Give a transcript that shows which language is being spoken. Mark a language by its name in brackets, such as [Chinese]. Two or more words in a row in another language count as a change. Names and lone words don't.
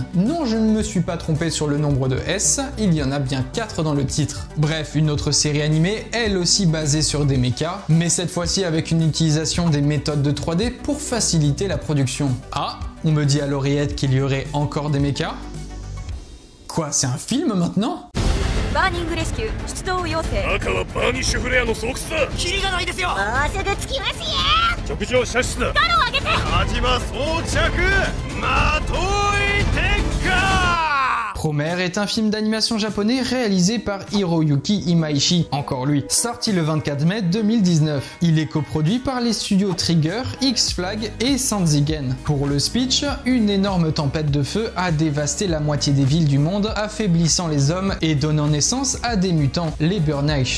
[French] Non, je ne me suis pas trompé sur le nombre de S, il y en a bien 4 dans le titre. Bref, une autre série animée, elle aussi basée sur des mechas, mais cette fois-ci avec une utilisation des méthodes de 3D pour faciliter la production. Ah, on me dit à l'oreillette qu'il y aurait encore des mechas? Quoi, c'est un film maintenant? [Japanese] バーニングレスキュー出動要請。赤はバーニッシュフレアの巣窟だ。キリがないですよ。もうすぐ着きますよ。直上射出だ。ガロを上げて。火島装着。まとい点火。 [French] Promare est un film d'animation japonais réalisé par Hiroyuki Imaishi, encore lui, sorti le 24 mai 2019. Il est coproduit par les studios Trigger, X-Flag et Sanzigen. Pour le speech, une énorme tempête de feu a dévasté la moitié des villes du monde, affaiblissant les hommes et donnant naissance à des mutants, les Burnish.